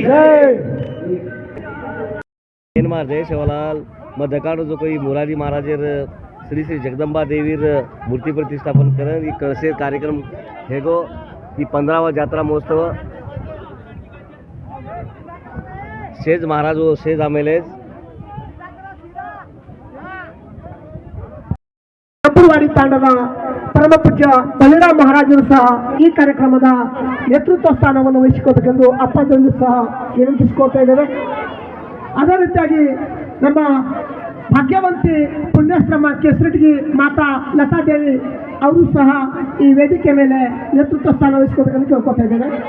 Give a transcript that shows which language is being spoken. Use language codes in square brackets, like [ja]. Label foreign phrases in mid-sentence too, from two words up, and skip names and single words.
[lmn] जय सेवालाल मध्यकाळ जो कोई मुरारी महाराजर श्री श्री जगदंबा देवीर मूर्ती प्रतिष्ठापन करण ही कळसे कार्यक्रम हेगो ही 15वा जात्रा महोत्सव सेज महाराज सेज आमेले [kn] ವಾಡಿ ತಾಂಡದ ಪರಮ ಪೂಜ್ಯ ಬಲಿರಾಮ್ ಮಹಾರಾಜರು ಸಹ ಈ ಕಾರ್ಯಕ್ರಮದ ನೇತೃತ್ವ ಸ್ಥಾನವನ್ನು ವಹಿಸಿಕೊಳ್ಳಬೇಕೆಂದು ಅಪ್ಪಾಜಿಯವರು ಸಹ ವಿನಂತಿಸಿಕೊಳ್ತಾ ಇದ್ದಾರೆ. ಅದೇ ರೀತಿಯಾಗಿ ನಮ್ಮ ಭಾಗ್ಯವಂತಿ ಪುಣ್ಯಾಶ್ರಮ ಕೇಸರಟಗಿ ಮಾತಾ ಲತಾದೇವಿ ಅವರು ಸಹ ಈ ವೇದಿಕೆ ಮೇಲೆ ನೇತೃತ್ವ ಸ್ಥಾನ ವಹಿಸಿಕೊಳ್ಳಬೇಕೆಂದು ಕೇಳ್ಕೊಳ್ತಾ ಇದ್ದಾರೆ.